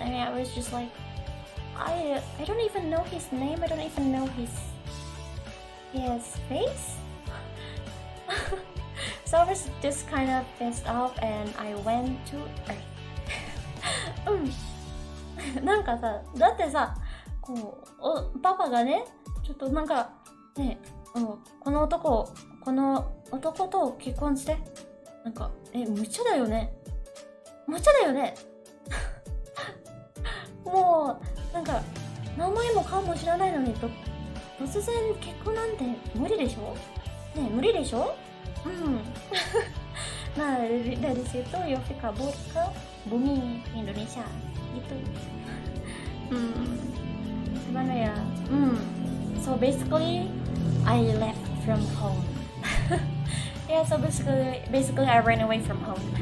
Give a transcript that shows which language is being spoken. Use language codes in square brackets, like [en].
[en] I mean, I was just like, I don't even know his name. I don't even know his face. So I was just kind of pissed off, and I went to Earth. [ja] なんかさ、だってさ、パパがね、ちょっとなんかね、この男と結婚して、なんか無茶だよね。もうなんか名前も顔も知らないのに突然結婚なんて無理でしょ。ね、無理でしょ。 [id] Nah dari situ Yofi kabur ke bumi Indonesia gitu. Gimana ya? [en] So basically I left from home. Yeah, so basically I ran away from home.